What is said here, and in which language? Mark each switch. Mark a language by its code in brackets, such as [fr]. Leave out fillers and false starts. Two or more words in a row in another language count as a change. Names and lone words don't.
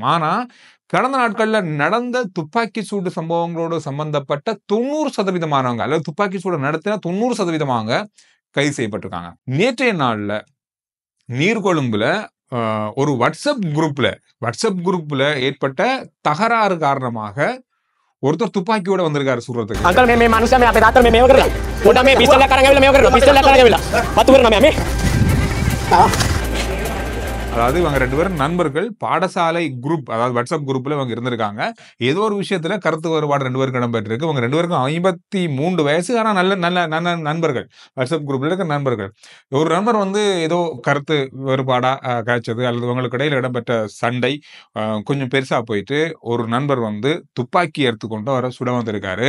[ta] ஆனா கடந்த நாட்கள்ல நடந்த துப்பாக்கி சூடு சம்பவங்களோடு சம்பந்தப்பட்ட 90% அல்லது துப்பாக்கி சூடு நடத்தின 90% கைது செய்யப்பட்டிருக்காங்க. நேற்றைய நாள்ல நீர்கொழும்புல ஒரு வாட்ஸ்அப் குரூப்ல ஏற்பட்ட தகராறு காரணமாக ஒருத்தர் துப்பாக்கியோட வந்திருக்காரு சுடுறதுக்கு. [si] අංකල් මේ මනුස්සයා මේ අපේ තාත්තලා මේ මේව කරලා. උඩ මේ පිස්තල් එකක් අරන් ඇවිල්ලා මේව කරනවා. පිස්තල් එකක් අරන් ඇවිල්ලා. පත්තු කරනවා මේ. [ta] அதாவது இவங்க 2 பேரும் நண்பர்கள், பாடசாலை குரூப், அதாவது வாட்ஸ்அப் குரூப்ல இவங்க இருந்திருக்காங்க. ஏதோ ஒரு விஷயத்துல கருத்து வேறுபாடு 2 பேருக்கு இடம்பெற்றிருக்கு. இவங்க 2 பேருக்கும் 53 வயசு. ஆனா நல்ல நல்ல நல்ல நண்பர்கள், வாட்ஸ்அப் குரூப்ல இருக்க நண்பர்கள். ஒரு நண்பர் வந்து ஏதோ கருத்து வேறுபாடா காய்ச்சது அல்லது இவங்களுக்கு இடையில இடம்பெற்ற சண்டை கொஞ்சம் பெருசா போயிட்டு ஒரு நண்பர் வந்து துப்பாக்கி எடுத்துக்கொண்டு அவரை சுட வந்திருக்காரு.